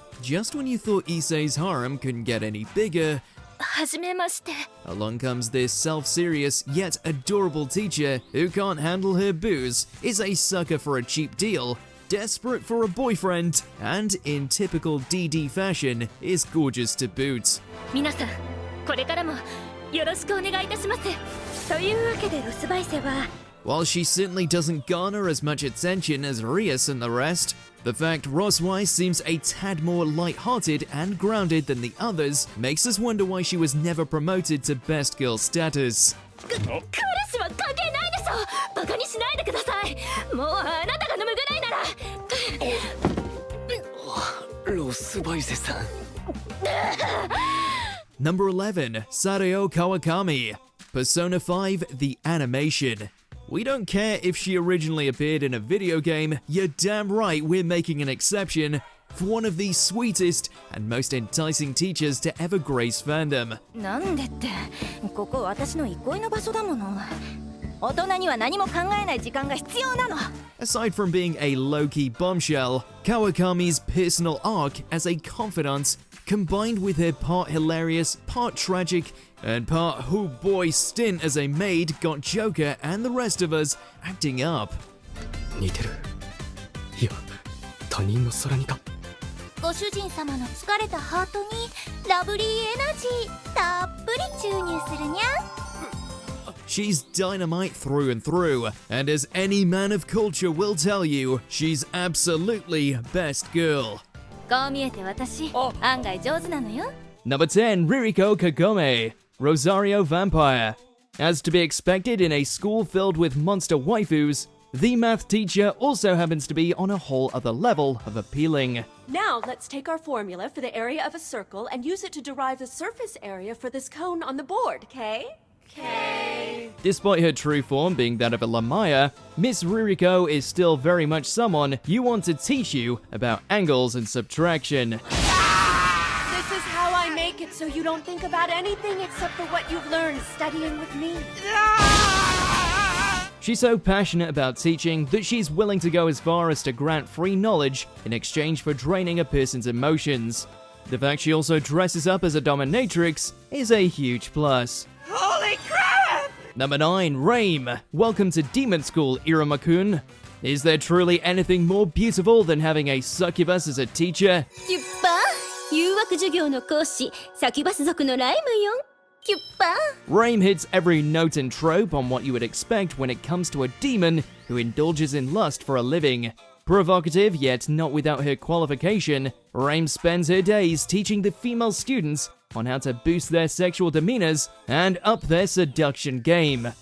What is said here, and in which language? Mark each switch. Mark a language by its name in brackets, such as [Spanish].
[English] Just when you thought Issei's harem couldn't get any bigger, [Japanese] はじめまして。 [English] along comes this self-serious yet adorable teacher who can't handle her booze, is a sucker for a cheap deal, desperate for a boyfriend, and in typical DD fashion, is gorgeous to boot. [Japanese] 皆さん、これからもよろしくお願いいたします。というわけでロスバイセは。 [English] While she certainly doesn't garner as much attention as Rias and the rest, the fact Rossweisse seems a tad more light-hearted and grounded than the others makes us wonder why she was never promoted to best girl status. [Japanese] 彼氏は関係ないでしょ。バカにしないでください。もうあなたが飲むぐらいなら。ロスバイセさん。 [English] Number 11, Sadayo Kawakami, Persona 5 The Animation. We don't care if she originally appeared in a video game, you're damn right we're making an exception for one of the sweetest and most enticing teachers to ever grace fandom. [Japanese] なんでって、ここ私の憩いの場所だもの。大人には何も考えない時間が必要なの。 [English] Aside from being a low-key bombshell, Kawakami's personal arc as a confidant, combined with her part hilarious, part tragic, and part oh boy stint as a maid, got Joker and the rest of us acting up. [Japanese] 似てる。いや、他人の空にか。ご主人様の疲れたハートにラブリーエナジーたっぷり注入するにゃ。 [English] She's dynamite through and through, and as any man of culture will tell you, she's absolutely best girl. [Japanese] こう見えて私、案外上手なのよ。 [English] Number 10, Ririko Kagome, Rosario Vampire. As to be expected in a school filled with monster waifus, the math teacher also happens to be on a whole other level of appealing. Now let's take our formula for the area of a circle and use it to derive the surface area for this cone on the board, okay? Okay. Despite her true form being that of a Lamaya, Miss Ririko is still very much someone you want to teach you about angles and subtraction. This is how I make it so you don't think about anything except for what you've learned studying with me. She's so passionate about teaching that she's willing to go as far as to grant free knowledge in exchange for draining a person's emotions. The fact she also dresses up as a dominatrix is a huge plus. Holy crap! Number 9, Raim. Welcome to Demon School, iruma-kun. Is there truly anything more beautiful than having a succubus as a teacher? [Japanese] 10%誘惑授業の講師サキュバス族のライムよ。 [English] Raim hits every note and trope on what you would expect when it comes to a demon who indulges in lust for a living. Provocative, yet not without her qualification, Raim spends her days teaching the female students on how to boost their sexual demeanors and up their seduction game.